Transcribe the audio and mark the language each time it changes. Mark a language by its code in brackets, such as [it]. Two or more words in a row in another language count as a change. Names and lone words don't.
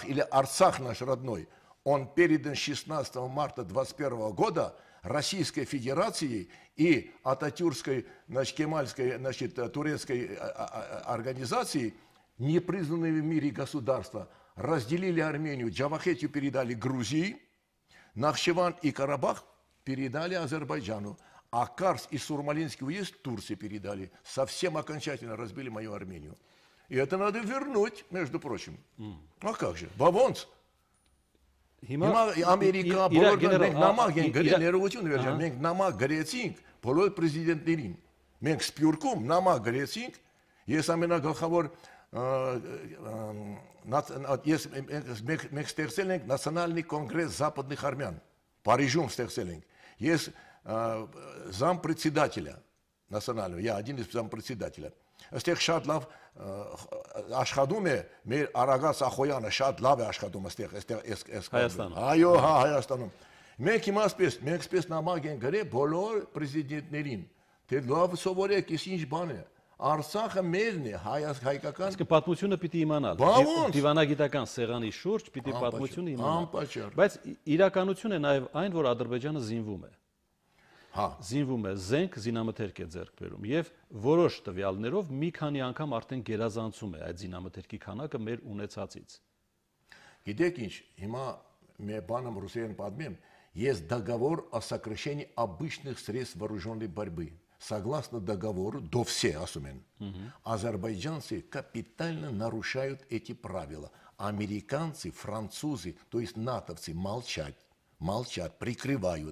[ru] или Арцах наш родной, он передан 16 марта 21 года Российской Федерацией и Ататюркской, Кемальской, турецкой организацией, непризнанными в мире государства, разделили Армению, Джавахетию передали Грузии, Нахчеван и Карабах передали Азербайджану, а Карс и Сурмалинский уезд Турции передали. Совсем окончательно разбили мою Армению. И это надо вернуть, между прочим. А как же? Бавонц. [hy] Ամերիկա բոլորը մենք նամակ ենք գրել, ներողություն վերջան, մենք նամակ գրեցինք բոլոր պրեզիդենտներին։ Մենք Սփյուռքում նամակ գրեցինք, ես ամենագլխավոր մենք ստեղծել ենք [ru] Национальный конгресс Западных Армян, [hy] Парижում ստեղծել ենք։ Ես [ru] зампредседателя национального, я один из зампредседателя։ [hy] Այստեղ շատ լավ աշխատում է մեր Արագած Ախոյանը, շատ լավ է աշխատում այստեղ Հայաստանում։ Այո, հա, Հայաստանում։ Մենք հիմա այսպես նամակ են գրել բոլոր պրեզիդենտներին, թե լավ սովորեք, ինչ բան է։ Արցախը մերն է, հայկական։ Իսկ պատմությունը պիտի իմանալ։ Դիվանագիտական սեղանի շուրջ պիտի պատմությունը իմանալ։ Անպատճառ։ Բայց իրականություն է նաև այն, որ Ադրբեջանը զինվում է։ Զինվում է, զենք զինամթերք է ձեռք բերում եւ որոշ տվյալներով մի քանի անգամ արդեն գերազանցում է այդ զինամթերքի քանակը մեր ունեցածից։ Գիտեք ինչ, հիմա մի բանը ռուսերեն պատմեմ, [ru] есть договор о сокращении обычных средств вооруженной борьбы. Согласно договору, до все асумен, азербайджанцы капитально нарушают эти правила. Американцы, французы, то есть натовцы молчат, прикрывают.